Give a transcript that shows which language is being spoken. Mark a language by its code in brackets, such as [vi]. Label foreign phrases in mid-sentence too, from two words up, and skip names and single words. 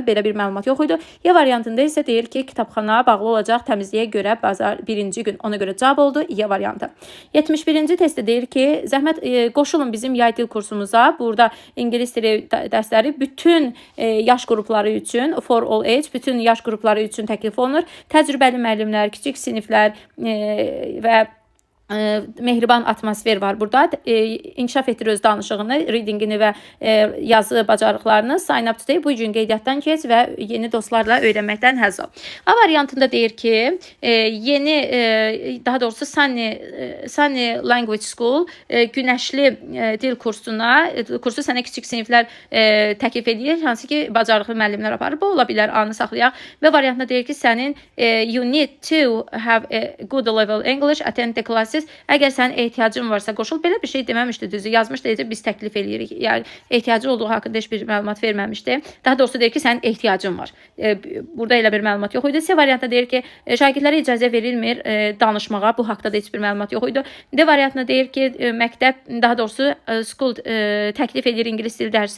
[az] Belə bir məlumat yox idi. Y variantında isə deyir ki, kitabxana bağlı olacaq təmizliyə görə bazar birinci gün. Ona görə cavab oldu Y variantı. 71-ci testdə deyir ki, zəhmət qoşulun bizim yay dil kursumuza. Burada ingilis dili dərsləri bütün yaş qrupları üçün, [en] for all age, [az] bütün yaş qrupları üçün təklif olunur. Təcrübəli müəllimlər, kiçik siniflər və mehriban atmosfer var burada. İnkişaf etdir öz danışığını, readingini və yazı bacarıqlarını. [en] Sign up today, [az] bu gün qeydiyyatdan keç və yeni dostlarla öyrənməkdən həzz al. A variantında deyir ki, yeni, daha doğrusu Sunny Language School günəşli dil kursu sənə kiçik siniflər təklif edir, hansı ki, bacarıqlı müəllimlər aparır. Bu ola bilər, anı saxlayaq. Və variantında deyir ki, sənin [en] you need to have a good level English, attend the classes. [az] Əgər sənin ehtiyacın varsa qoşul. Belə bir şey deməmişdi, düzü. Yazmışdı, biz təklif edirik. Yəni, ehtiyacı olduğu haqqında heç bir məlumat verməmişdi. Daha doğrusu deyir ki, sənin ehtiyacın var. Burada elə bir məlumat yox idi. C variantda deyir ki, şagirdlərə icazə verilmir danışmağa. Bu haqqda da heç bir məlumat yox idi. D variantında deyir ki, məktəb, daha doğrusu school təklif edir ingilis dili dərsini.